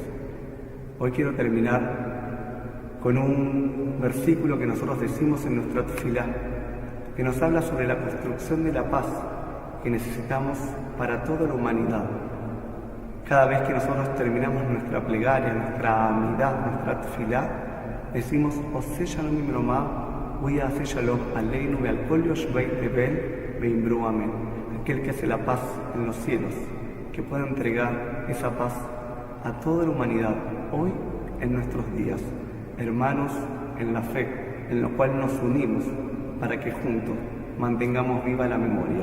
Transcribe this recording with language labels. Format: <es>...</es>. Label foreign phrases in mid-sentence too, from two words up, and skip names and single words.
<es>Hoy quiero terminar con un versículo que nosotros decimos en nuestra tefilá, que nos habla sobre la construcción de la paz que necesitamos para toda la humanidad. Cada vez que nosotros terminamos nuestra plegaria, nuestra amidad, nuestra tefilá, decimos</es> <he>עושה שלום במרומיו, ויעשה שלום עלינו ועל יושבי תבל ואמרו אמן.</he> <es>Aquel que hace la paz en los cielos, que pueda entregar esa paz a toda la humanidad, hoy en nuestros días, hermanos en la fe, en lo cual nos unimos para que juntos mantengamos viva la memoria.</es>